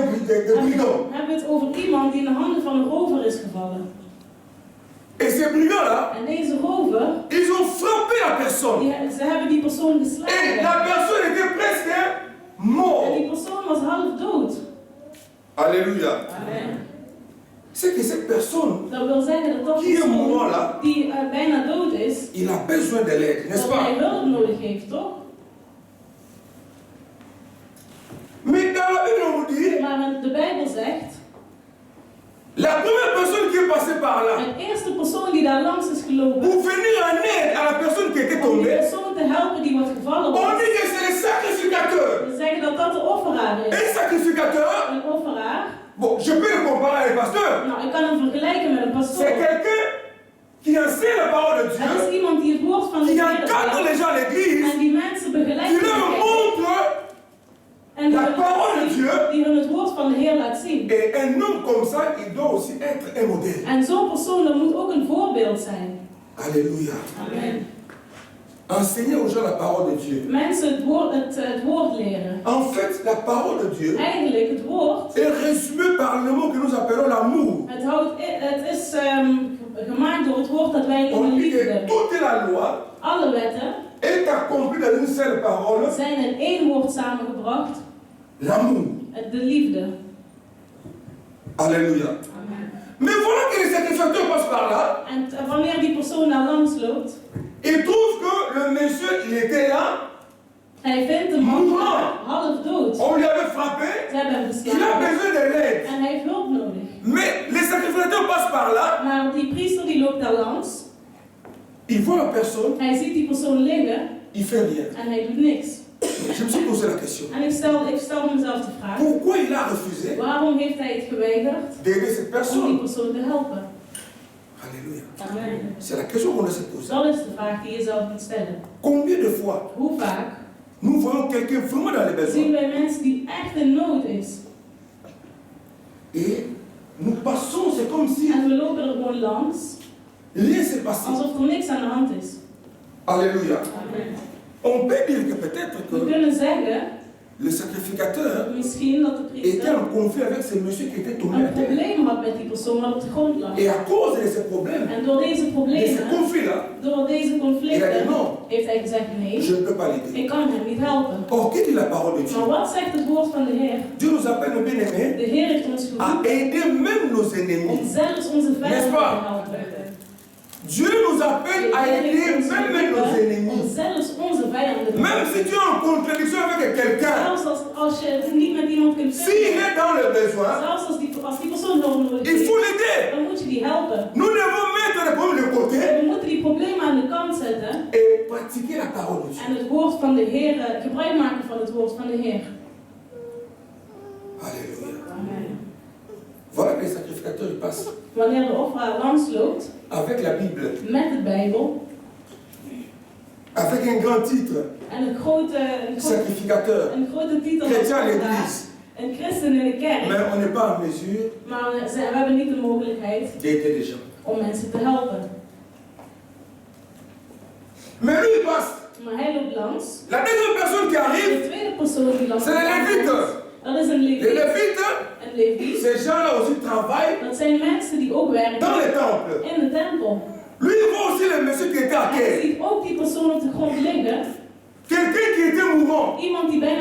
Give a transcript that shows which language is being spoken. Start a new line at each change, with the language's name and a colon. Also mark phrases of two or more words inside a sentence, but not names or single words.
French: de brigands.
Dutch: Hebben we het over iemand die in de handen van een rover is gevallen.
French: Et ces brigands-là,
Dutch: En deze rover,
French: ils ont frappé la personne.
Dutch: ze hebben die persoon
French: Et
Dutch: geslagen.
French: la personne était presque
Dutch: En
French: morte.
Dutch: die persoon was half dood.
French: Alléluia.
Dutch: Amen.
French: C'est que cette personne,
Dutch: Dat wil zeggen dat
French: qui est
Dutch: persoon
French: mourant là,
Dutch: die bijna dood is,
French: il a besoin de l'aide, n'est-ce
Dutch: dat hij
French: pas?
Dutch: hulp nodig heeft, toch?
French: Mais dans la Bible, on nous dit,
Dutch: Maar de Bijbel zegt,
French: la première personne qui est passée par là,
Dutch: de eerste persoon die daar langs is gelopen,
French: pour venir en aide à la personne qui était
Dutch: om die
French: tombée,
Dutch: persoon te helpen die wordt gevallen
French: on
Dutch: was,
French: dit que c'est le sacrificateur.
Dutch: we zeggen dat dat de offeraar is.
French: Un sacrificateur,
Dutch: Een offeraar,
French: bon, je peux le comparer avec le pasteur.
Dutch: nou ik kan hem vergelijken met een pastoor.
French: C'est quelqu'un qui enseigne la parole de
Dutch: Het
French: Dieu,
Dutch: is iemand die het woord van de
French: qui
Dutch: Heer
French: encadre
Dutch: brengt
French: les gens à l'église,
Dutch: en die mensen begeleidt.
French: qui leur montre,
Dutch: En die
French: la
Dutch: hun
French: parole de Dieu.
Dutch: die hun het woord van de Heer laat zien.
French: et un homme comme ça, il doit aussi être un modèle.
Dutch: En zo'n persoon, dat moet ook een voorbeeld zijn.
French: Alléluia.
Dutch: Amen.
French: Enseigner aux gens la parole de Dieu.
Dutch: Mensen het woord leren.
French: En fait, la parole de Dieu
Dutch: Eigenlijk het woord,
French: est résumée par le mot que nous appelons l'amour.
Dutch: het is gemaakt door het woord dat wij
French: On
Dutch: noemen
French: dit que
Dutch: liefde.
French: toute la loi
Dutch: Alle wetten
French: est accomplie dans une seule parole,
Dutch: zijn in één woord samengebracht.
French: l'amour.
Dutch: De liefde.
French: Alléluia.
Dutch: Amen.
French: Mais voilà que les sacrificateurs passent par là.
Dutch: En wanneer die persoon daar langs loopt,
French: Ils trouvent que le monsieur, il était là.
Dutch: hij vindt de man half dood.
French: On lui avait frappé.
Dutch: Ze hebben hem
French: Il a
Dutch: geslagen
French: besoin de l'aide.
Dutch: en hij heeft hulp nodig.
French: Mais les sacrificateurs passent par là.
Dutch: Maar die priester die loopt daar langs,
French: Il voit la personne.
Dutch: hij ziet die persoon liggen
French: Il fait rien.
Dutch: en hij doet niks.
French: Je me suis posé la question.
Dutch: En ik stel mezelf de vraag,
French: Pourquoi il a refusé
Dutch: waarom heeft hij het geweigerd
French: d'aider cette
Dutch: om die
French: personne?
Dutch: persoon te helpen?
French: Alléluia.
Dutch: Amen.
French: C'est la question qu'on doit se poser.
Dutch: Dat is de vraag die je zelf moet stellen.
French: Combien de fois
Dutch: Hoe vaak
French: nous voyons quelqu'un vraiment dans les
Dutch: zien
French: besoins
Dutch: wij mensen die echt in nood is
French: et nous passons, c'est comme si
Dutch: en we lopen er gewoon langs
French: rien s'est passé.
Dutch: alsof er niks aan de hand is?
French: Alléluia.
Dutch: Amen.
French: On peut dire que peut-être
Dutch: We
French: que
Dutch: kunnen zeggen,
French: le sacrificateur
Dutch: misschien dat de
French: était
Dutch: priester
French: en conflit avec ce monsieur qui était tombé à
Dutch: een
French: terre.
Dutch: probleem had met die persoon wat op de grond lag.
French: Et à cause de ces problèmes,
Dutch: En door deze
French: de ces
Dutch: problemen,
French: conflits-là,
Dutch: door deze
French: il a dit
Dutch: conflicten,
French: non,
Dutch: heeft hij gezegd nee,
French: je ne peux pas l'aider.
Dutch: ik kan hem niet helpen.
French: Or, qu'est-ce que dit la parole de Dieu?
Dutch: Maar wat zegt het woord van de Heer?
French: Dieu nous appelle, nos bien-aimés,
Dutch: De Heer heeft ons
French: à
Dutch: geroepen
French: aider même nos
Dutch: om
French: ennemis.
Dutch: zelfs onze vijanden
French: N'est-ce
Dutch: te
French: pas?
Dutch: helpen.
French: Dieu nous appelle à aider même nos
Dutch: Om
French: ennemis.
Dutch: zelfs onze vijanden te
French: Même
Dutch: helpen.
French: si tu es en contradiction avec quelqu'un,
Dutch: Zelfs als je het niet met iemand kunt
French: s'il
Dutch: vinden,
French: est dans le besoin,
Dutch: zelfs als die persoon hulp nodig
French: il faut
Dutch: heeft,
French: l'aider.
Dutch: dan moet je die helpen.
French: Nous devons mettre les problèmes de côté
Dutch: We moeten die problemen aan de kant zetten
French: et pratiquer la parole de Dieu.
Dutch: en het woord van de Heer, gebruik maken van het woord van de Heer.
French: Alléluia.
Dutch: Amen.
French: Voilà que les sacrificateurs ils passent
Dutch: Wanneer de offeraar langsloopt
French: avec la Bible,
Dutch: met de Bijbel
French: avec un grand titre,
Dutch: en een grote
French: sacrificateur,
Dutch: titel
French: chrétien à
Dutch: als
French: l'église.
Dutch: een christen in de kerk,
French: Mais on n'est pas en mesure
Dutch: maar we hebben niet de mogelijkheid
French: d'aider les gens.
Dutch: om mensen te helpen.
French: Mais lui, il passe.
Dutch: Maar hij loopt langs.
French: La deuxième personne qui arrive,
Dutch: De tweede persoon die langs
French: c'est les Lévites.
Dutch: dat is een
French: Les
Dutch: leviet.
French: Lévites,
Dutch: Een leviet,
French: ces gens-là aussi travaillent
Dutch: dat zijn mensen die ook werken
French: dans les temples.
Dutch: in de tempel.
French: Lui, il voit aussi le monsieur qui était à
Dutch: Hij
French: terre.
Dutch: ziet ook die persoon op de grond liggen.
French: Quelqu'un qui était mourant.
Dutch: Iemand die bijna